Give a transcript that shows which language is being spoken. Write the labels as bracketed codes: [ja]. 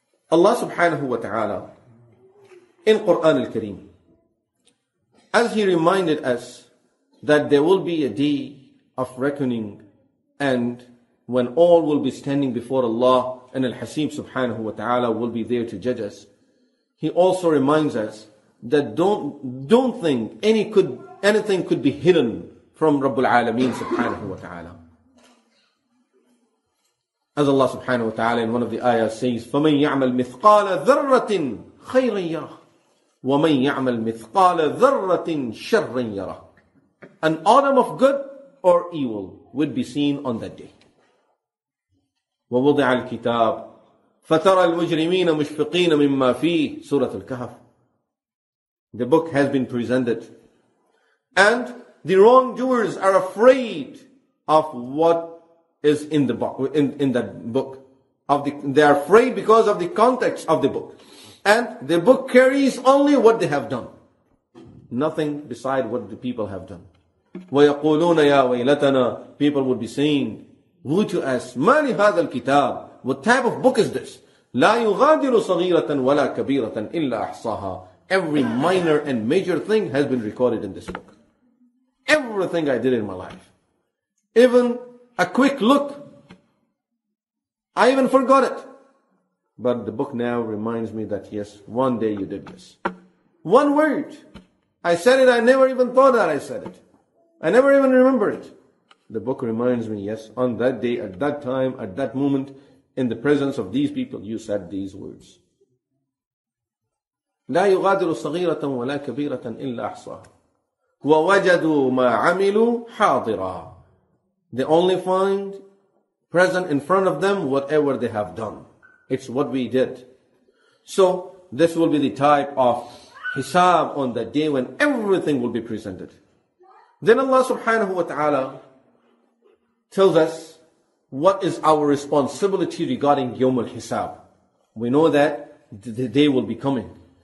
[en] Allah subhanahu wa ta'ala in Quran al-Kareem, as He reminded us that there will be a day of reckoning, and when all will be standing before Allah and Al-Haseeb subhanahu wa ta'ala will be there to judge us, He also reminds us that don't think anything could be hidden from Rabbul Alameen subhanahu wa ta'ala. As Allah subhanahu wa ta'ala in one of the ayahs says, [ar] فَمَنْ يَعْمَلْ مِثْقَالَ ذَرَّةٍ خَيْرًا يَرَهُ وَمَنْ يَعْمَلْ مِثْقَالَ ذَرَّةٍ شَرًّا يَرَهُ. [en] An atom of good or evil would be seen on that day. [ar] وَوُضِعَ الْكِتَابِ فَتَرَى الْمُجْرِمِينَ مُشْفِقِينَ مِمَّا فِيهِ Surah Al-Kahf. [en] The book has been presented, and the wrongdoers are afraid of what is in the book, in that book. They are afraid because of the context of the book. And the book carries only what they have done. Nothing beside what the people have done. [ar] وَيَقُولُونَ يَا وَيْلَتَنَا. [en] People would be saying, woe to us, [ar] مَا لِهَذَا الْكِتَابِ. [en] What type of book is this? [ar] لَا يُغَادِرُ صَغِيرَةً وَلَا كَبِيرَةً إِلَّا أَحْصَاهَا. [en] Every minor and major thing has been recorded in this book. Everything I did in my life. Even a quick look, I even forgot it. But the book now reminds me that yes, one day you did this. One word. I said it, I never even thought that I said it. I never even remember it. The book reminds me, yes, on that day, at that time, at that moment, in the presence of these people, you said these words. [ar] لا يغادر صغيرة ولا كبيرة إلا أحصاها ووجدوا ما عملوا حاضرا. [en] They only find present in front of them whatever they have done. It's what we did. So this will be the type of hisab on that day when everything will be presented. Then Allah subhanahu wa ta'ala tells us what is our responsibility regarding Yawm al-Hisab. We know that the day will be coming.